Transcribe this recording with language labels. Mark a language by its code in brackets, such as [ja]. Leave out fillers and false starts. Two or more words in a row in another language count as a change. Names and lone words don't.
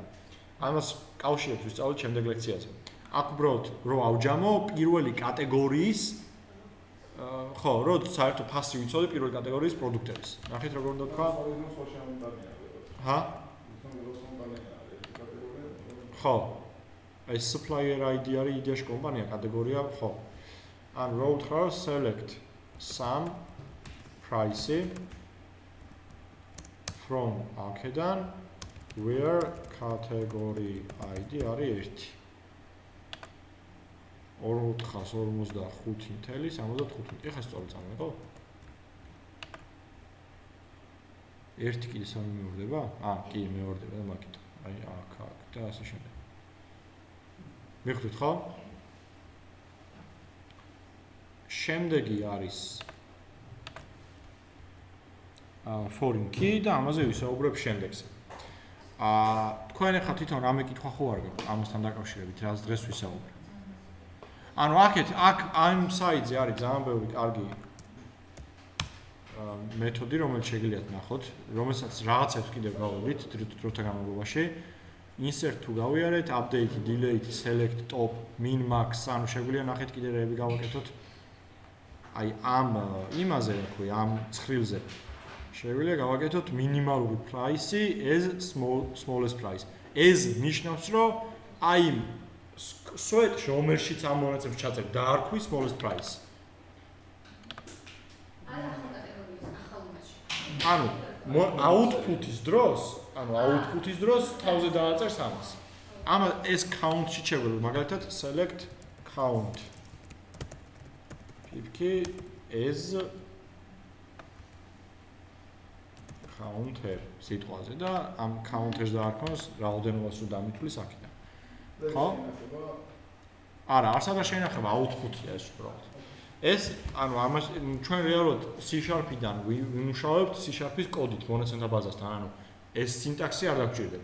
[ka] ამას კავშირებს ვისწავლეთ შემდეგ ლექციაზე. აქ უბრალოდ რო ავჯამო პირველი კატეგორიის ხო, რო საერთო ფასი ვიცოდე პირველი კატეგორიის პროდუქტების. ნახეთ როგორ უნდა თქვა? ჰა? ხო. ეს [en] supplier ID [ka] არის იდეაში კომპანია, კატეგორია, ხო. ან რო უთხრა [en] select some price from [ka] აქედან [en] where category ID [ka] არის 1. 445.75. ეხლა სწორად წამოიღო? 1 კიდე 3 მეორდება? კი, მეორდება და მაგით. აი, აქ და ასე შემდეგ. მიხდით ხო? შემდეგი არის [en] foreign key [ka] და ამაზე ვისაუბრებ შემდეგზე. თქვენ ახლა თვითონ რამე კითხვა ხო არ გაქვთ ამასთან დაკავშირებით, რაც დღეს ვისაუბრებ. ანუ აქ ამ საიტზე არის ძალიან ბევრი კარგი მეთოდი, რომელიც შეგიძლიათ ნახოთ, რომელსაც რაღაცებს კიდევ გავავლით დროთა განმავლობაში. Insert თუ გავიარეთ, [en] update, delete, select, top, min, max, [ka] ანუ შეგვიძლია ნახეთ კიდევ რეები გავაკეთოთ. აი ამ იმაზე, რა ქვია, ამ ცხრილზე. შეგვიძლია გავაკეთოთ მინიმალური [en] price as smallest price. [ka] ეს ნიშნავს, რომ აი სვეტ რომელშიც ამ მონაცემს ჩაწერთ დაარქვი [en] smallest price. [ka] ანუ output-ის დროს თავზე დააწერს ამას. ეს count-ში შეგვიძლია მაგალითად [en] select count pipki as counter [ka] სიტყვაზე და ამ counter-ს დაარქვას რაოდენობას რო დამითვლის აქედან. ხო? არა, არსადა შეინახება output-ია ეს უბრალოდ. ეს ანუ ამას ჩვენ რეალურად C#-დან ვიმუშავებთ C#-ის კოდით მონაცემთა ბაზასთან, ანუ ეს სინტაქსი არ დაგჭირდება.